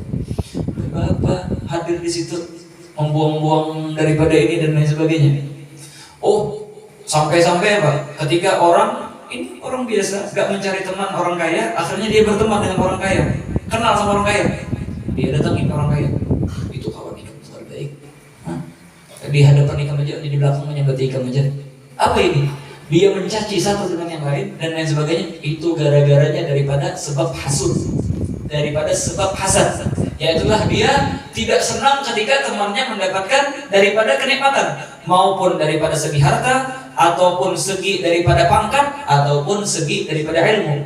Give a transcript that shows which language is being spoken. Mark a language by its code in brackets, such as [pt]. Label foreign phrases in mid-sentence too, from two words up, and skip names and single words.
[id] Bapak hadir di situ membuang-buang daripada ini dan lain sebagainya. Oh, sampai-sampai apa? Ketika orang ini orang biasa, gak mencari teman orang kaya, akhirnya dia berteman dengan orang kaya, kenal sama orang kaya, dia datangin orang kaya. [bjn] Itu kawan ikam terbaik. Di hadapan ikam aja, di belakang menyambati ikam aja. [id] Apa ini? Dia mencaci satu dengan yang lain dan lain sebagainya. Itu gara-garanya daripada sebab hasud, daripada sebab hasad. Yaitulah dia tidak senang ketika temannya mendapatkan daripada kenikmatan, maupun daripada segi harta, ataupun segi daripada pangkat, ataupun segi daripada ilmu.